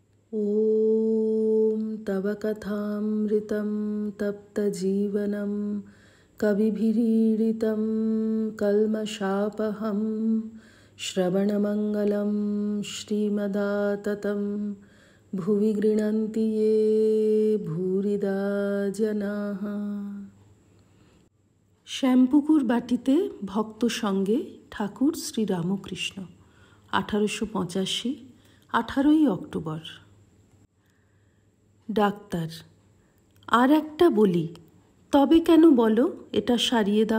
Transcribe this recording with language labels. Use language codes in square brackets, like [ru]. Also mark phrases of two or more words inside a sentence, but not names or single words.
[sa] ॐ तव कथामृतं तप्तजीवनं कविभिरीडितं कल्मषापहं श्रवणमङ्गलं श्रीमदाततं भुवि गृह्णन्ति ये भूरिदा जनाः। [bn] শ্যামপুকুর বাটিতে ভক্ত সঙ্গে ঠাকুর শ্রী রামকৃষ্ণ 1885 18ই অক্টোবর। ডাক্তার, আর একটা বলি, তবে কেন বলো, এটা সারিয়ে দাও।